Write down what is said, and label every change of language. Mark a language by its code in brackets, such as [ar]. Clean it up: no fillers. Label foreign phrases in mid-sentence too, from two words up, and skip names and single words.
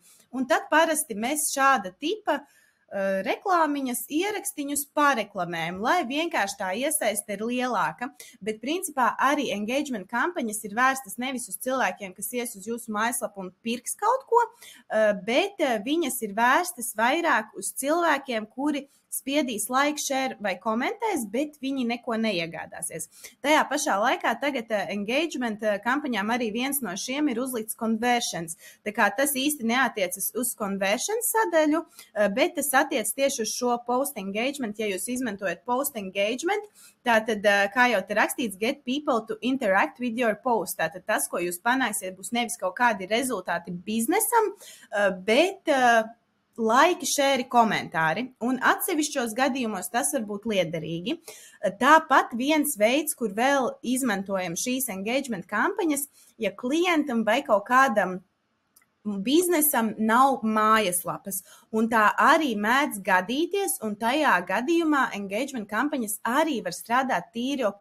[lv] Un tad parasti mēs šāda tipa reklāmiņas, ierakstīņus pareklamējam, lai vienkārši tā iesaiste ir lielāka, bet principā arī engagement kampaņas ir vērstas nevis uz cilvēkiem, kas ies uz jūsu mājaslapu un pirks kaut ko, bet viņas ir vērstas vairāk uz cilvēkiem, kuri spiedīs [en] like, share [lv] vai komentēs, bet viņi neko neiegādāsies. Tajā pašā laikā tagad engagement kampaņām arī viens no šiem ir uzlikts conversions. Tā kā tas īsti neatiecas uz conversions sadaļu, bet tas attiec tieši uz šo [en] post engagement. [lv] Ja jūs izmantojat [en] post engagement, [lv] tātad, kā jau te rakstīts, [en] get people to interact with your post. [lv] Tātad tas, ko jūs panāksiet, būs nevis kaut kādi rezultāti biznesam, bet laiki, šēri, komentāri, un atsevišķos gadījumos tas var būt liederīgi. Tāpat viens veids, kur vēl izmantojam šīs engagement kampaņas, ja klientam vai kaut kādam biznesam nav mājaslapas, un tā arī mēdz gadīties, un tajā gadījumā engagement kampaņas arī var strādāt tīri ok.